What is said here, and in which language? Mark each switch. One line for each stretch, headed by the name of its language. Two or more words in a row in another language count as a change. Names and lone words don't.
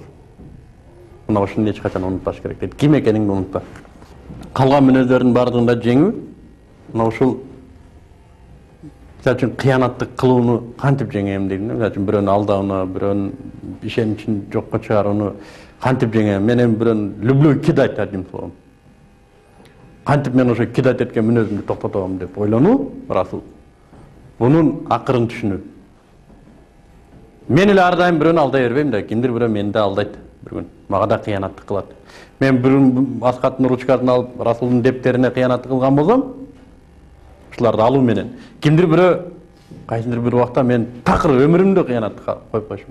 Kyrgyz: Мына ушуну эч качан унутпаш керек дейт. Ким экениңди унутпа. Калган мүнөздөрдүн бардыгын да жеңүү. Мына ушул Мисалы кыянаттык кылууну кантип жеңем дейм. Мисалы бирөөнү алдауну, бирөөнүн ишеничин жокко чыгарууну кантип жеңем? Мен эми бирөөнү
Russian: люблю кидать одним словом.
Kyrgyz: Кантип мен ошо кидать эткен мүнөзүмдү токтотобум деп ойлонуу, расыл. Бунун акырын түшүнүү. Мен эле ар дайым бирөөнү алдай бербейм да, кимдир бирөө мени да алдайт бир күн. Мага да кыянаттык кылат. Мен бир Аскаттын ручкасын алып, Расулдун дептерине кыянаттык кылган болсом, ушуларды алуу менен кимдир бирөө кайсындыр бир убакта мен такыр өмүрүмдө кыянаттыкка коюп койшум.